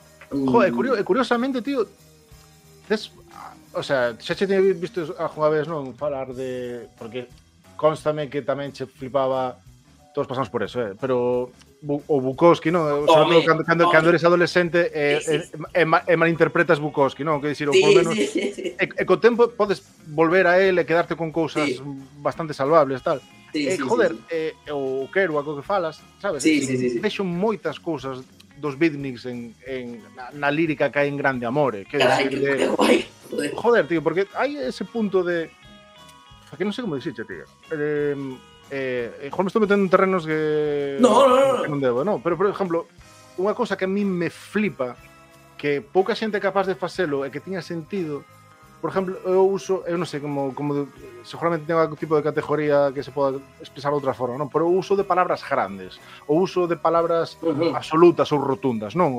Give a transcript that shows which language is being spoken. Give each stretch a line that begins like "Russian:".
Galician: Joder, curiosamente, tío, o sea, xa che teño visto a unha vez, non, falar de... Porque constame que tamén che flipaba, todos pasamos por eso, pero... O Bukowski, ¿no?
Spanish: O sea, cuando eres adolescente, malinterpretas Bukowski, ¿no? Que decir, sí, por menos. Sí, sí. Con tiempo puedes volver a él y quedarte con cosas bastante salvables, tal. Sí, joder, sí, sí.
Galician: O Kerouac, o que falas, ¿sabes?
Spanish: Sí, sí, sí. Vejo muchas cosas dos beatniks en la lírica que hay en Grande Amore. Que caray, decir, qué guay. Joder, tío, porque hay ese punto de. Que no sé cómo decirte, tío.
Galician: Joder, me estou metendo en terrenos que...
Spanish: No.
Galician: Non debo, no. Pero, por exemplo, unha cosa que a mí me flipa, que pouca xente é capaz de facelo e que tiña sentido, por exemplo, eu uso, eu non sei como, como de,
Spanish: seguramente tengo algún tipo de categoría
Galician: que se poda expresar de outra forma, non? Pero o uso de palabras grandes, o uso de palabras absolutas ou rotundas, non?